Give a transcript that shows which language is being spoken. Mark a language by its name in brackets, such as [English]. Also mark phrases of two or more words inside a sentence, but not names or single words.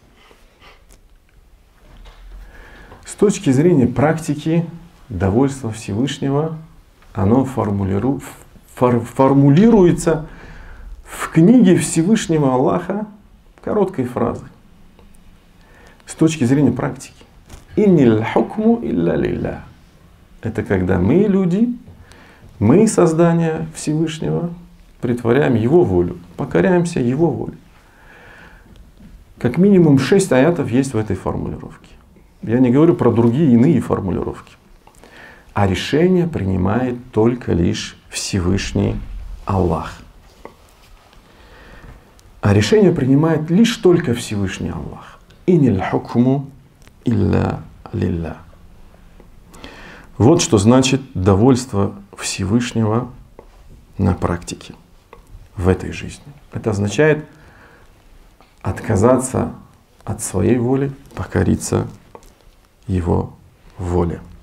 [Russian] С точки зрения практики, довольство Всевышнего, оно формулируется в книге Всевышнего Аллаха короткой фразой. С точки зрения практики. [Arabic] «إن الحكم إلا لله». [Russian] Это когда мы, люди, мы, создание Всевышнего, притворяем Его волю, покоряемся Его воле. Как минимум 6 аятов есть в этой формулировке. Я не говорю про другие иные формулировки. А решение принимает только лишь Всевышний Аллах. А решение принимает лишь только Всевышний Аллах. [Arabic] «إن الحكم إلا لله». [Russian] Вот что значит довольство Всевышнего на практике в этой жизни. Это означает отказаться от своей воли, покориться Его воле.